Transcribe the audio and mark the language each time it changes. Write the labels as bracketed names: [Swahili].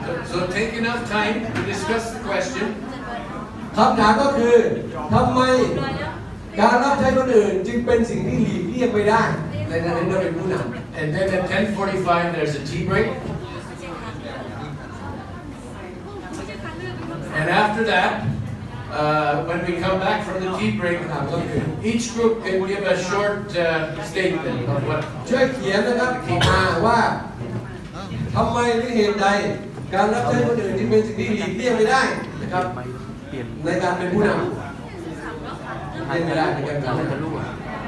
[English] So take enough time to discuss the question. [Thai] คำถามก็คือทำไมการรับใช้คนอื่นจึงเป็นสิ่งที่หลีกเลี่ยงไม่ได้ในฐานะที่เราเป็นผู้นำ [English] And then at 10:45 there's a tea break. And after that, when we come back from the tea break, each group can give a short statement of what. [Thai] ช่วยเขียนนะครับออกมาว่าทำไมหรือเหตุใดการรับใช้คนอื่นจึงเป็นสิ่งที่หลีกเลี่ยงไม่ได้นะครับในการเป็นผู้นำเลี่ยงไม่ได้ในการเป็นผู้นำ